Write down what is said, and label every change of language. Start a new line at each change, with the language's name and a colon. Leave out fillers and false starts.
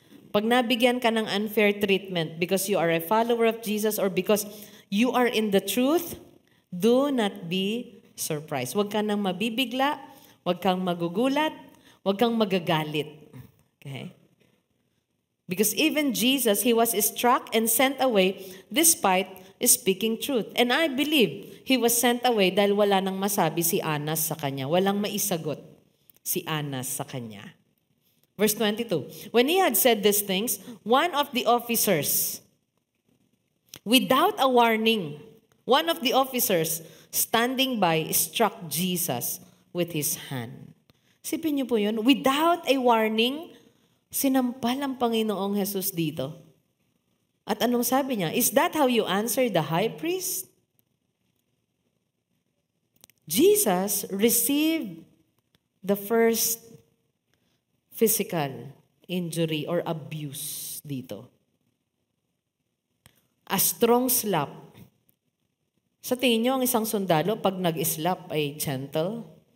Filipino: Pag nabigyan ka ng
English: unfair treatment because you are a follower of Jesus or because you are in the truth, do not be surprised.
Filipino: Huwag kang nang mabibigla, huwag kang magugulat, huwag kang magagalit. Okay?
English: Because even Jesus, He was struck and sent away despite speaking truth. And I believe He was sent away
Filipino: dahil wala nang masabi si Anas sa kanya. Walang maisagot si Anas sa kanya.
English: Verse 22, when He had said these things, one of the officers, without a warning, one of the officers standing by struck Jesus with his hand.
Filipino: Sipin niyo po yun,
English: without a warning,
Filipino: sinampal ang Panginoong Jesus dito. At anong sabi niya?
English: Is that how you answer the high priest? Jesus received the first physical injury or abuse dito. A strong slap.
Filipino: Sa tingin niyo, ang isang sundalo, pag nag-slap ay gentle?